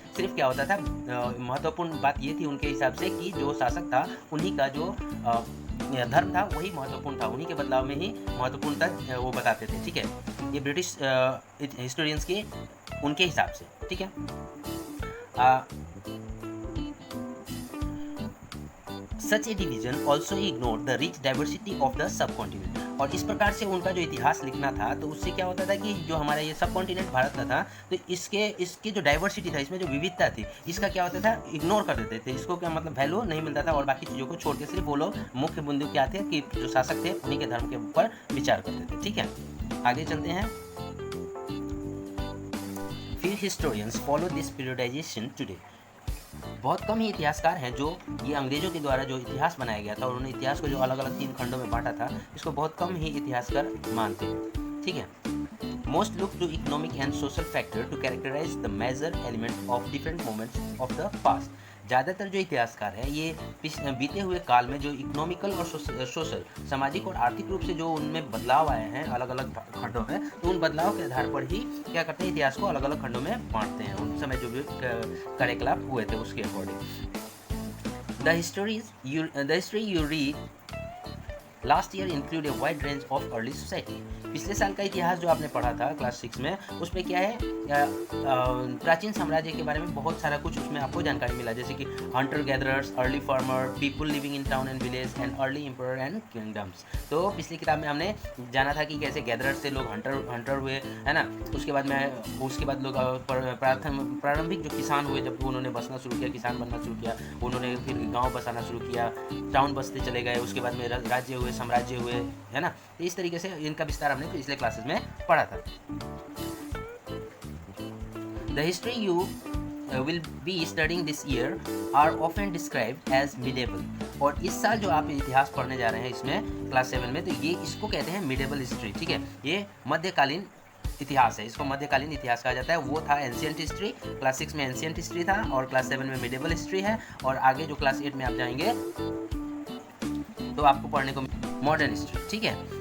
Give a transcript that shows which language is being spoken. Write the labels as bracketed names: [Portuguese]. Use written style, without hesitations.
[Hindi] सिर्फ क्या होता था, महत्वपूर्ण बात ये थी उनके हिसाब से कि जो शासक था उन्हीं का जो धर्म था वही महत्वपूर्ण था, उन्हीं के बदलाव में ही महत्वपूर्णता वो बताते थे, ठीक है। ये ब्रिटिश हिस्टोरियंस के उनके हिसाब से, ठीक है। [English] Such a division also ignored the rich diversity of the subcontinent। [Hindi] और इस प्रकार से उनका जो इतिहास लिखना था तो उससे क्या होता था कि जो हमारा ये सब कॉन्टिनेंट भारत का था, तो इसके जो डाइवर्सिटी था, इसमें जो विविधता थी, इसका क्या होता था, इग्नोर कर देते थे। इसको क्या मतलब वैल्यू नहीं मिलता था और बाकी चीज़ों को छोड़ के सिर्फ वो लोग मुख्य बिंदु क्या थे कि जो शासक थे उन्हीं के धर्म के ऊपर विचार करते थे, ठीक है। आगे चलते हैं। [English] फिर historians follow this periodization today. [Hindi] बहुत कम ही इतिहासकार हैं जो ये अंग्रेजों के द्वारा जो इतिहास बनाया गया था और उन्होंने इतिहास को जो अलग अलग तीन खंडों में बांटा था, इसको बहुत कम ही इतिहासकार मानते हैं, ठीक है। [English] Most look to economic and social factor to characterize the major element of different moments of the past. [Hindi] ज़्यादातर जो इतिहासकार हैं ये बीते हुए काल में जो इकोनॉमिकल और सोशल सामाजिक और आर्थिक रूप से जो उनमें बदलाव आए हैं अलग अलग खंडों में, तो उन बदलाव के आधार पर ही क्या करते हैं, इतिहास को अलग अलग खंडों में बांटते हैं, उन समय जो भी कार्यकलाप हुए थे उसके according. [English] The history you read last year include a wide range of early society. [Hindi] पिछले साल का इतिहास जो आपने पढ़ा था क्लास 6 में, उसमें क्या है, प्राचीन साम्राज्य के बारे में बहुत सारा कुछ उसमें आपको जानकारी मिला, जैसे कि [English] Hunter gatherers, early farmer, people living in town and village and early empire and kingdoms. [Hindi] तो पिछली किताब में हमने जाना था कि कैसे गैदरर्स से लोग हंटर हुए, है ना, उसके बाद लोग प्रारंभिक जो किसान हुए, जब उन्होंने बसना शुरू किया, किसान बनना शुरू किया, उन्होंने फिर गाँव बसाना शुरू किया, टाउन बसते चले गए, उसके बाद में राज्य हुए, साम्राज्य हुए, है ना। तो इस तरीके से इनका विस्तार हमने पिछले क्लासेस में पढ़ा था। [English] The history you will be studying this year are often described as medieval। [Hindi] और इस साल जो आप इतिहास पढ़ने जा रहे हैं इसमें क्लास 7 में, तो ये इसको कहते हैं मिडेबल हिस्ट्री, ठीक है। ये मध्यकालीन इतिहास है, इसको मध्यकालीन इतिहास कहा जाता है। वो था एंशियंट हिस्ट्री, क्लास 6 में एंशियंट हिस्ट्री था, और क्लास 7 में मिडेबल हिस्ट्री है, और आगे जो क्लास 8 में आप जाएंगे तो आपको पढ़ने को मॉडर्न हिस्ट्री, ठीक है।